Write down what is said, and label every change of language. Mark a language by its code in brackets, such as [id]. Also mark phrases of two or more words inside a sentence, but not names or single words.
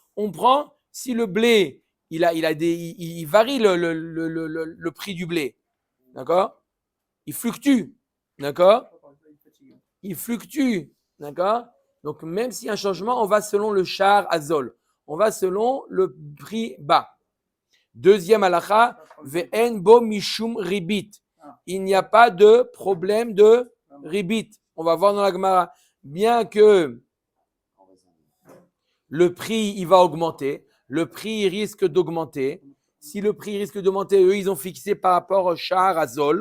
[fr] On prend, si le blé, il varie le prix du blé. D'accord? Il fluctue. D'accord? Il fluctue. D'accord? Donc, même s'il y a un changement, on va selon le [he] שער הזול. [fr] On va selon le prix bas. Deuxième halakha, [he] ואין בו משום ריבית. [fr] Il n'y a pas de problème de ribit. On va voir dans la Gemara. Bien que le prix, il va augmenter, le prix risque d'augmenter. Si le prix risque d'augmenter, eux, ils ont fixé par rapport au [he] שער הזול.